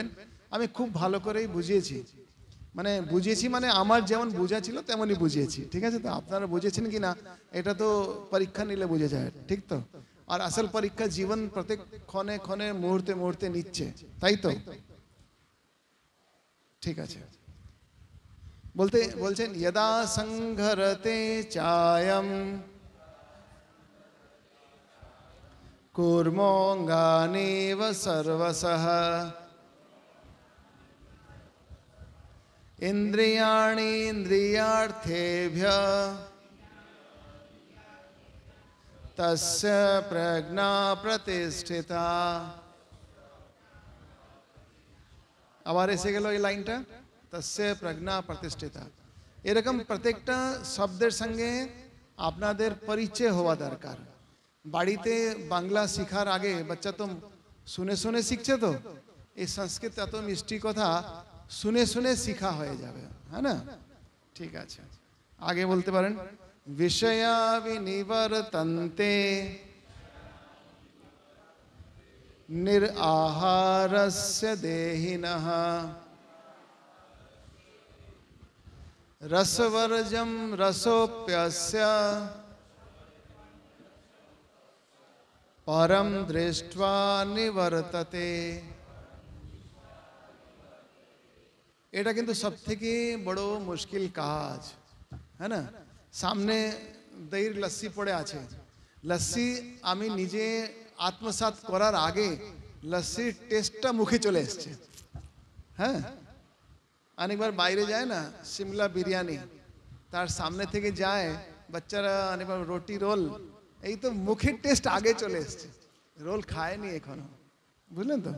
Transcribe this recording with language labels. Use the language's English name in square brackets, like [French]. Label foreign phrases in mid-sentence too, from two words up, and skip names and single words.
[Bangla] আমি খুব ভালো করেই বুঝিয়েছি, মানে আমার যেমন বোঝা ছিল তেমনই বুঝিয়েছি, ঠিক আছে তো? আপনারা বুঝেছেন কি না এটা তো পরীক্ষা নিলে বুঝে যায়, ঠিক তো? আর আসল পরীক্ষা জীবন প্রত্যেক ক্ষণে ক্ষণে মুহূর্তে মুহূর্তে নিচ্ছে, তাই তো? ঠিক আছে, বলছেন [Sanskrit] यदा संघरते चायं कूर्मोऽङ्गानीव सर्वशः इन्द्रियाणि इन्द्रियार्थेभ्यः तस्य प्रज्ञा प्रतिष्ठिता। [Bangla] আবার এসে গেল এই লাইনটা, তস্য প্রজ্ঞা প্রতিষ্ঠিতা। এরকম প্রত্যেকটা শব্দের সঙ্গে আপনাদের পরিচয় হওয়া দরকার। বাড়িতে বাংলা শেখার আগে বাচ্চা তো শুনে শুনে শিখছে, তো এই সংস্কৃত এত মিষ্টি কথা শুনে শুনে শিখা হয়ে যাবে, হ্যাঁ না? ঠিক আছে, আগে বলতে পারেন [Sanskrit] বিষয়া বিনিবর্তন্তে নিরাহারস্য দেহিনঃ रसवर्जम रसोप्यस्य परम दृष्ट्वा निवर्तते। [Bangla] এটা কিন্তু সবথেকে বড় মুশকিল কাজ, হ্যাঁ না? সামনে দইয়ের লস্যি পড়ে আছে, লস্যি আমি নিজে আত্মসাৎ করার আগে লস্যির টেস্টটা মুখে চলে এসছে। হ্যাঁ, অনেকবার বাইরে যায় না, সিমলা বিরিয়ানি, তার সামনে থেকে যায় বাচ্চারা, অনেকবার রুটি রোল, এই তো মুখের টেস্ট আগে চলে এসছে, রোল খায়নি এখনো, বুঝলেন তো?